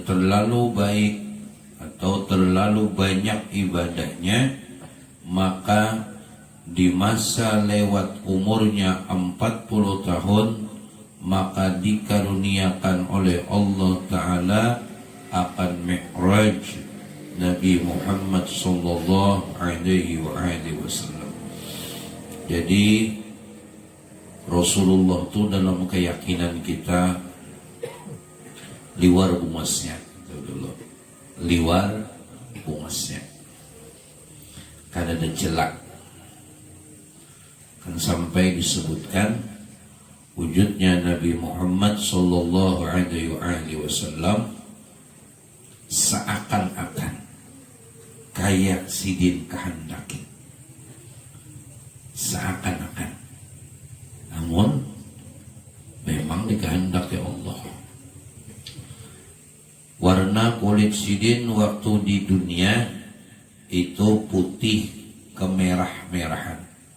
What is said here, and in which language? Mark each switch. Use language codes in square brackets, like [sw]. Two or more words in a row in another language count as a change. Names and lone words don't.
[id] terlalu baik atau terlalu banyak ibadahnya, maka di masa lewat umurnya 40 tahun maka dikaruniakan oleh Allah Ta'ala akan Mi'raj Nabi Muhammad [ar] صلى الله عليه وسلم. [id] Jadi Rasulullah itu dalam keyakinan kita [bjn] liwar bungasnya, liwar bungasnya, [id] karena ada celak. Kan sampai disebutkan wujudnya Nabi Muhammad [ar] صلى الله عليه وسلم [id] seakan-akan kayak sidin kehendaki, seakan-akan, namun memang dikehendaki Allah. Warna kulit sidin waktu di dunia itu putih kemerah-merahan.